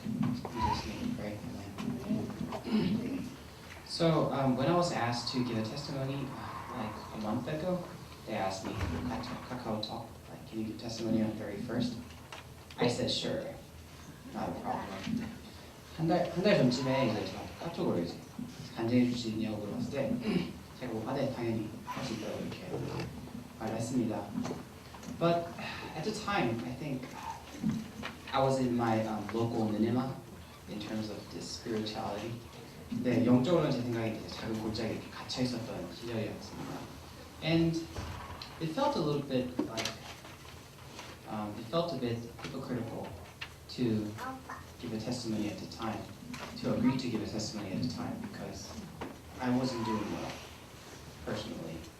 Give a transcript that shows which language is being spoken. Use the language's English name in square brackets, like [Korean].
[English] In Jesus' name we pray. Amen. So when I was asked to give a testimony like a month ago, they asked me at Kakao Talk, like, can you give testimony on 31st? I said sure, not a problem. [Korean] 한 달 전쯤에 이제 제가 카톡으로 이제 간증해 주시냐고 물어봤을 때 제가 네 당연히 할 수 있다고 이렇게 말했습니다. [English] But at the time, I think I was in my local minima in terms of this spirituality. [Korean] 네, 영적으로는 제 생각에 작은 골짜기에 이렇게 갇혀 있었던 시절이었습니다. [English] And it felt a little bit like it felt a bit hypocritical to give a testimony at the time, to agree to give a testimony at the time, because I wasn't doing well personally.